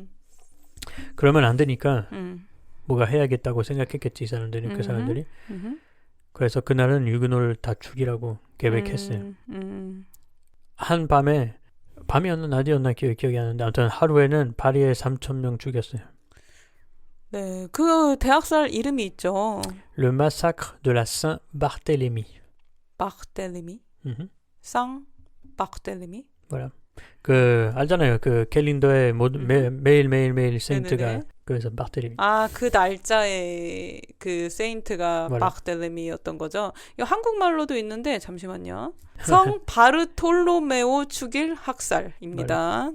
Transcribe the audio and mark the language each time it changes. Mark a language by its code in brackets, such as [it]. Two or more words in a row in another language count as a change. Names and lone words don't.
[ko] 그러면 안 되니까 뭐가 해야겠다고 생각했겠지 이 사람들이 그 사람들이. 그래서 그날은 위그노를 다 죽이라고 계획했어요. 한 밤이었나 낮이었나 기억이 안 나는데 아무튼 하루에는 파리에 3,000명 죽였어요. 네, 그 대학살 이름이 있죠. [fr] Le massacre de la Saint-Barthélemy. [ko] 바르텔레미? 바르텔레미? voilà. 그 알잖아요. 그 캘린더에 매일 세인트가 그래서 바르텔레미. 아, 그 날짜에 그 세인트가 바르텔레미였던 거죠. 이거 한국말로도 있는데 잠시만요. 성 바르톨로메오 죽일 학살입니다.